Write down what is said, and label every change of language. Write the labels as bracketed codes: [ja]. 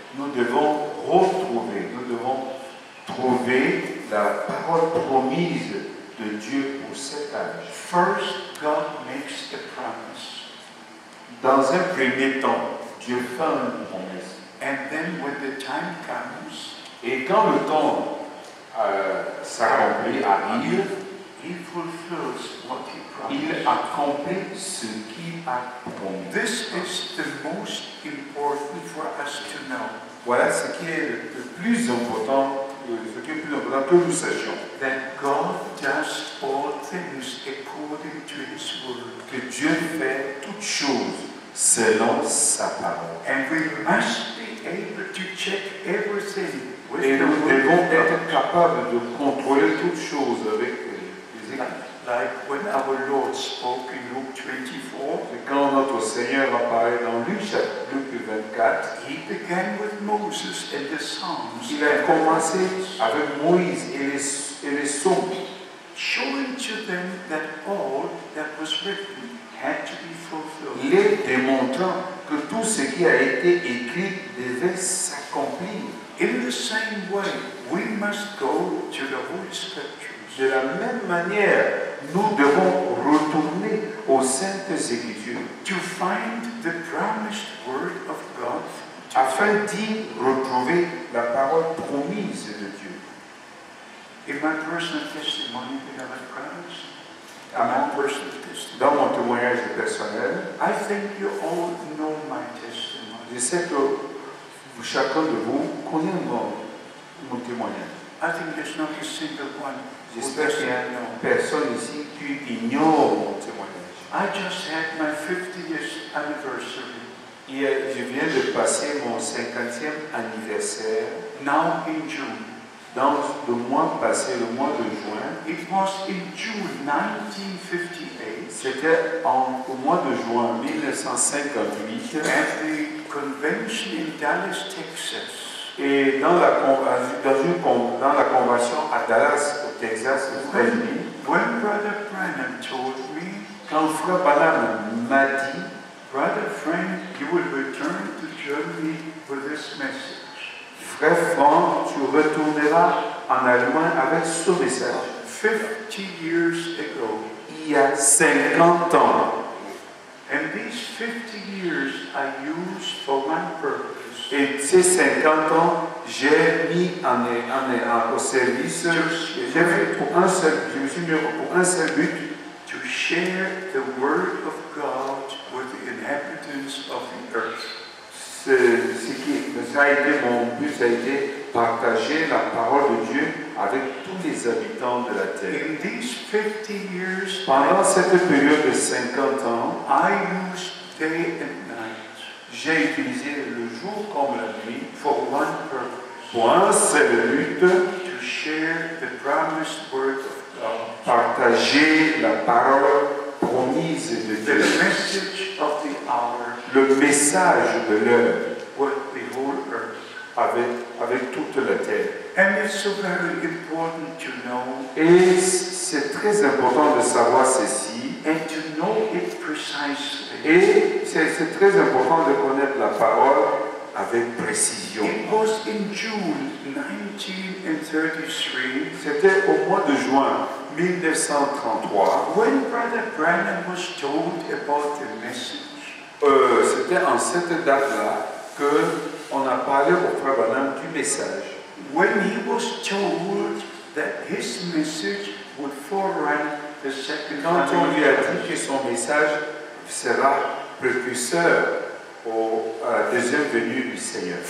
[fr] Nous devons trouver la parole promise de Dieu pour cet âge. [en] First, God makes a promise. [fr] Dans un premier temps, Dieu fait une promesse. [en] And then when the time comes, [fr] Et quand le temps s'accomplit, arrive, [en] He fulfills what He [fr] il [en] promised. [fr] accomplit ce qu'il a promis. [en] This is the most important for us to know. [fr] Voilà ce qui est le plus important, que nous sachions. [en] That God does all things according to His word. [fr] Que Dieu fait toutes choses selon sa parole. [en] And we must be able to check everything with [fr] Et nous devons être capables de contrôler toutes choses avec les équipes. [en] Like when our Lord spoke in Luke 24, [fr] Et quand notre Seigneur apparaît dans Luc 24, [en] he began with Moses and the Psalms, [fr] il a commencé avec Moïse et les psaumes, [en] showing to them that all that was written had to be fulfilled. [fr] les démontrant que tout ce qui a été écrit devait s'accomplir. [en] In the same way, we must go to the Holy Scriptures [fr] De la même manière, nous devons retourner aux Saintes Écritures [en] to find the promised Word of God. [fr] afin d'y retrouver la parole promise de Dieu. [en] In my personal testimony, beloved brothers, [fr] À mon- [en] personal testimony, [fr] Dans mon témoignage personnel, [en] I think you all know my testimony. [fr] je sais que chacun de vous connaît mon témoignage. [en] I think there's not a single one who [fr] J'espère qu'il n'y a [en] doesn't know. [fr] personne ici qui ignore mon témoignage. [en] I just had my 50th anniversary. [fr] Je viens de passer mon 50e anniversaire [en] Now in June. [fr] dans le mois passé, le mois de juin. [en] It was in June 1958 [fr] C'était au mois de juin 1958 [en] at the convention in Dallas, Texas. [fr] et dans la convention à Dallas, au Texas, aux États-Unis, [en] When Brother Branham told me, [fr] quand Frère Branham m'a dit, [en] Brother Frank, you will return to Germany with this message. [fr] Frère Franck, tu retourneras en Allemagne avec ce message. [en] 50 years ago. [fr] Il y a 50 ans. [en] And these 50 years I used for one purpose. [fr] Et ces 50 ans, j'ai mis au service, j'ai fait pour un seul, je me suis mis pour un seul but, [en] To share the Word of God with the inhabitants of the earth. [fr] Ça a été mon but, ça a été partager la parole de Dieu avec tous les habitants de la terre. [en] In these 50 years, [fr] Pendant cette période de 50 ans, [en] I used day and night [fr] j'ai utilisé le jour comme la nuit [en] for one purpose. [fr] pour un seul but, [en] To share the promised Word of God. [fr] partager la parole promise de [en] The [fr] Dieu, [en] message of the hour [fr] le message de l'heure [en] with the whole earth. [fr] avec toute la terre. [en] And it's so very important to know [fr] Et c'est très important de savoir ceci. [en] and to know it precisely. [fr] Et c'est très important de connaître la parole avec précision. [en] It was in June 1933 [fr] C'était au mois de juin 1933. [en] when Brother Branham was told about the message. [fr] C'était en cette date-là qu'on a parlé au frère Branham du message. [en] When he was told that his message would forerun the second [fr] Quand on lui a [en] coming. [fr] dit que son message sera précurseur à la deuxième venue du Seigneur.